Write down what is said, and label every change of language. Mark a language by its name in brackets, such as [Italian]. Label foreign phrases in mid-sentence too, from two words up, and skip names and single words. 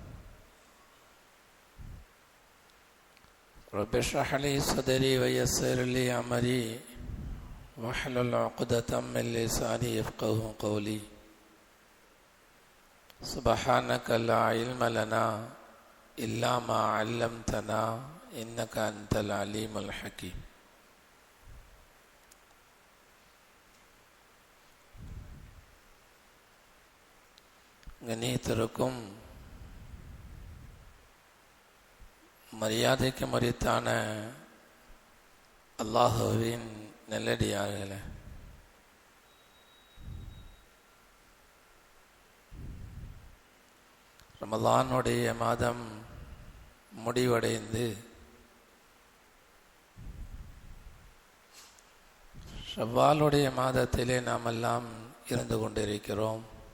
[Arabic] رب اشرح لي صدري ويسر لي أمري واحلل عقدة من لساني يفقهوا قولي سبحانك لا علم لنا إلا ما علمتنا إنك أنت العليم الحكيم [Tamil] கண்ணியத்திற்கும் மரியாதைக்கு மரித்தான அல்லாஹுவின் நல்லடியார்களே, ரமலானுடைய மாதம் முடிவடைந்து ஷவ்வாலுடைய மாதத்திலே நாம் எல்லாம் இருந்து கொண்டிருக்கிறோம்.